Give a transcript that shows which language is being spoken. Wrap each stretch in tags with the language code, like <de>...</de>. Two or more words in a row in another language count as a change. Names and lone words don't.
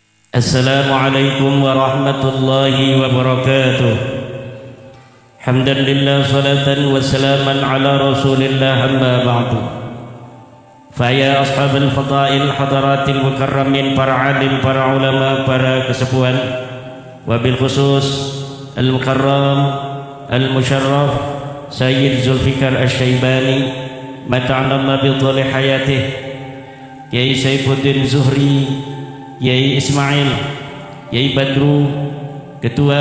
<ar>السلام عليكم ورحمة الله وبركاته. حمدا لله صلاة وسلاما على رسول الله أما بعد. فيا أصحاب الفضائل حضرات المكرمين,</ar> <jv>para alim, para ulama, para kesepuhan,</jv> <ar>وبالخصوص المكرم المشرف Sayyid Zulfikar Asy-Syaibani متعنا الله بظل حياته, Yai Saifuddin Zuhri, Yai Ismail, Yai Badru, Ketua</ar>